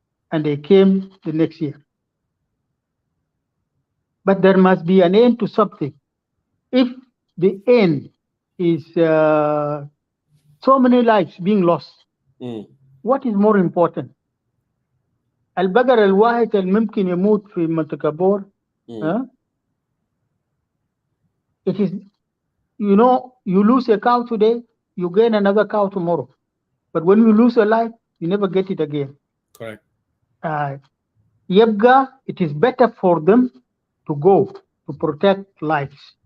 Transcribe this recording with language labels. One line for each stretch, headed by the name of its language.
English: And they came the next year. But there must be an end to something. If the end is so many lives being lost, what is more important?
Arabic: البقر الواحد الممكن يموت في منطقة بور.
English: It is, you lose a cow today, you gain another cow tomorrow. But when you lose a life, you never get it again. Correct. Yebga, it is better for them to go to protect lives.